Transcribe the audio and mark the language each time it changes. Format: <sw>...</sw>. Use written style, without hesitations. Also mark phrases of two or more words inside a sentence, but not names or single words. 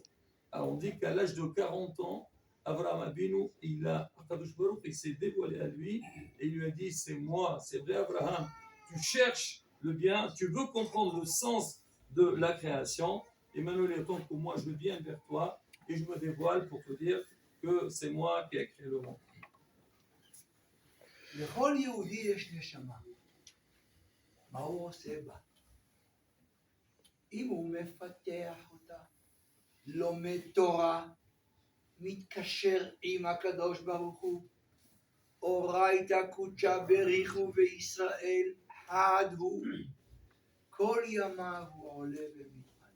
<fr>Alors on dit qu'à l'âge de 40 ans, Abraham Avinu, il s'est dévoilé à lui et il lui a dit c'est moi, c'est vrai Abraham, tu cherches le bien, tu veux comprendre le sens de la création, et maintenant il est temps que moi je viens vers toi et je me dévoile pour te dire que c'est moi qui ai créé le monde.</fr> <he>לכל יהודי יש נשמה. מה הוא עושה בה? אם הוא מפתח אותה, לומד תורה, מתקשר עם הקדוש ברוך הוא,</he> <arc>אורייתא קודשא בריחו וישראל חד הוא,</arc> <he>כל ימיו הוא עולה ומתעלה.</he>